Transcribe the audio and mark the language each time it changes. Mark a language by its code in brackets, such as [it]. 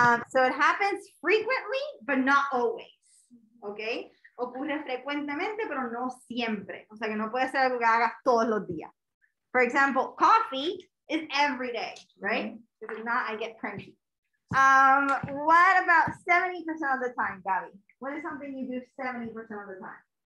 [en] So it happens frequently, but not always, okay? [es] Ocurre frecuentemente, pero no siempre. O sea, que no puede ser algo que hagas todos los días. [en] For example, coffee is every day, right? If it's not, I get cranky. What about 70% of the time, Gabby? What is something you do 70% of the time?